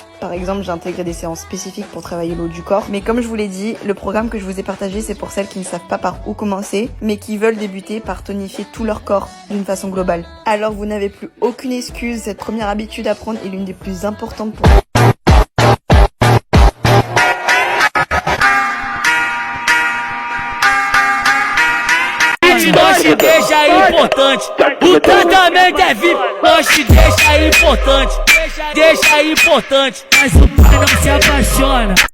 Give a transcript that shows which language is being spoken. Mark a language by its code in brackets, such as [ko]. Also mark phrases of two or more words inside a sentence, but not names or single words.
[fr] Par exemple, j'ai intégré des séances spécifiques pour travailler le haut du corps. Mais comme je vous l'ai dit, le programme que je vous ai partagé, c'est pour celles qui ne savent pas par où commencer, mais qui veulent débuter par tonifier tout leur corps d'une façon globale. Alors vous n'avez plus aucune excuse, cette première habitude à prendre est l'une des plus importantes pour vous. [pt] Nós te deixa importante, o tratamento é VIP, nós te deixa importante, deixa importante, mas o pai não se apaixona.